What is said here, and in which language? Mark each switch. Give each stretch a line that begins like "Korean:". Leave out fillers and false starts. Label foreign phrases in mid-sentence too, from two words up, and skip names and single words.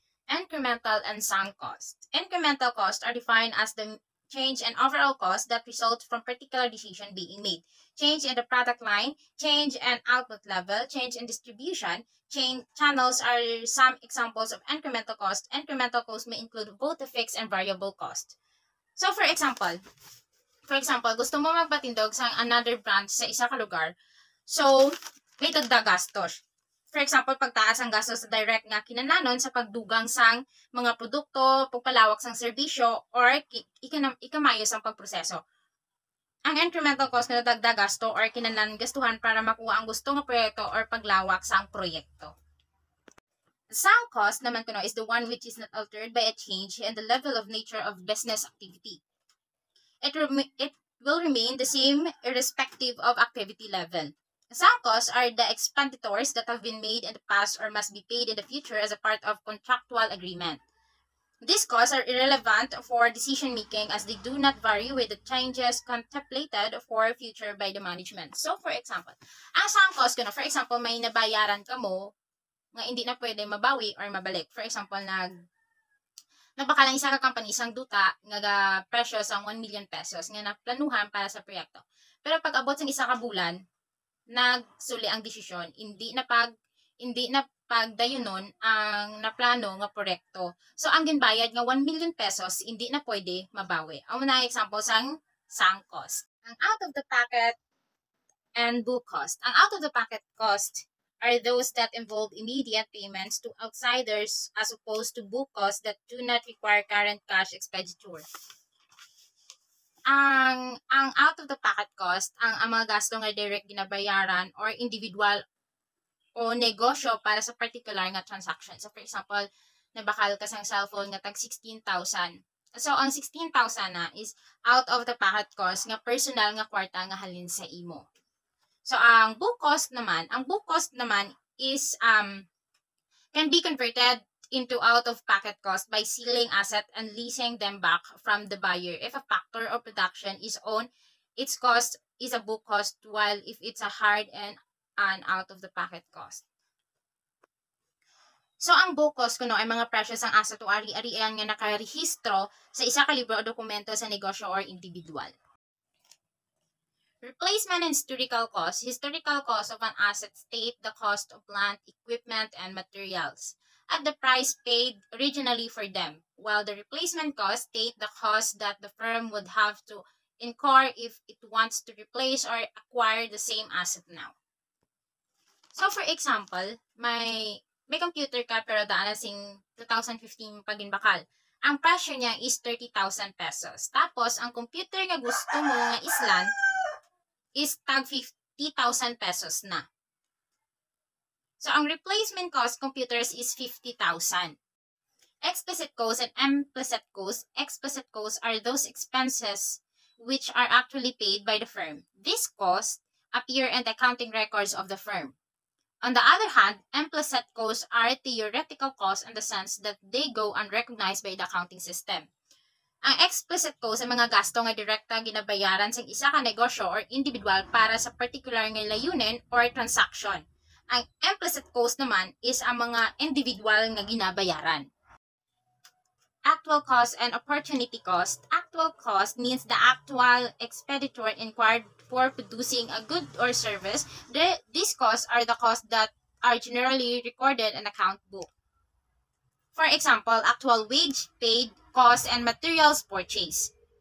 English: incremental and sunk cost. Incremental costs are defined as the change in overall cost that results from particular decision being made. Change in the product line, change in output level, change in distribution, channels are some examples of incremental cost. Incremental cost may include both the fixed and variable cost. So for example,
Hiligaynon: gusto mo magpatindog sa
English: another branch
Hiligaynon: sa isa ka lugar. So, may dagdag gastos.
English: For example,
Hiligaynon: pagtaas ang gastos sa direct nga kinahanglan sa pagdugang sang mga produkto, pagpalawak sang serbisyo, or ikamayos ang pagproseso. Ang
English: incremental cost
Hiligaynon: na dagdag gasto or kinahanglan gastuhan para makuha ang gusto nga proyekto or paglawak sang proyekto.
English: Sunk cost
Hiligaynon: naman kuno
English: is the one which is not altered by a change in the level of nature of business activity. It will remain the same irrespective of activity level. Sunk costs are the expenditures that have been made in the past or must be paid in the future as a part of contractual agreement. These costs are irrelevant for decision making as they do not vary with the changes contemplated for future by the management. So for example, ang sunk cost kuno, for example,
Hiligaynon: may nabayaran ka mo nga hindi na pwede mabawi or mabalik.
English: For example,
Hiligaynon: nagbaka lang isa ka company isang duta nga presyo sang 1 million pesos nga naplanuhan para sa proyekto. Pero pag abot sang isa ka bulan, nagsuli ang desisyon, hindi na pagdayunon ang naplano nga proyekto. So ang ginbayad nga 1 million pesos hindi na pwede mabawi. Ang una example sang sunk cost.
English: Ang out of the pocket and book cost. Ang out of the pocket cost are those that involve immediate payments to outsiders as opposed to book costs that do not require current cash expenditure. Ang out of the pocket cost,
Hiligaynon: ang mga gasto nga direct ginabayaran or individual o negosyo para sa particular nga transaction.
English: So for example,
Hiligaynon: nabakal ka sang cellphone nga tag 16,000. So ang 16,000 na is
English: out of the pocket cost
Hiligaynon: nga personal nga kwarta nga halin sa imo.
English: So ang book cost naman is can be converted into out-of-pocket cost by selling asset and leasing them back from the buyer. If a factor of production is owned, its cost is a book cost, while if it's a hard and an out-of-the-pocket cost. So, ang book cost kuno ay mga presyo sang asset o ari-arian nga nakarehistro sa isa ka libro o dokumento sa negosyo or individual. Replacement and historical cost. Historical cost of an asset state the cost of plant, equipment, and materials at the price paid originally for them, while the replacement cost state the cost that the firm would have to incur if it wants to replace or acquire the same asset now. So for example,
Hiligaynon: may computer ka pero daan na sing 2015 paginbakal. Ang presyo niya is 30,000 pesos. Tapos ang computer nga gusto mo nga islan is tag 50,000 pesos na.
English: So, ang replacement cost computers is 50,000. Explicit costs and implicit costs. Explicit costs are those expenses which are actually paid by the firm. These costs appear in the accounting records of the firm. On the other hand, implicit costs are theoretical costs in the sense that they go unrecognized by the accounting system.
Hiligaynon: Ang
English: explicit costs
Hiligaynon: ay mga gasto nga direkta ginabayaran sa isa ka negosyo or individual para sa particular nga layunin or transaction. Ang
English: implicit cost
Hiligaynon: naman is ang mga individual nga ginabayaran.
English: Actual cost and opportunity cost. Actual cost means the actual expenditure incurred for producing a good or service. These costs are the costs that are generally recorded in account book. For example, actual wage paid, cost, and materials purchased.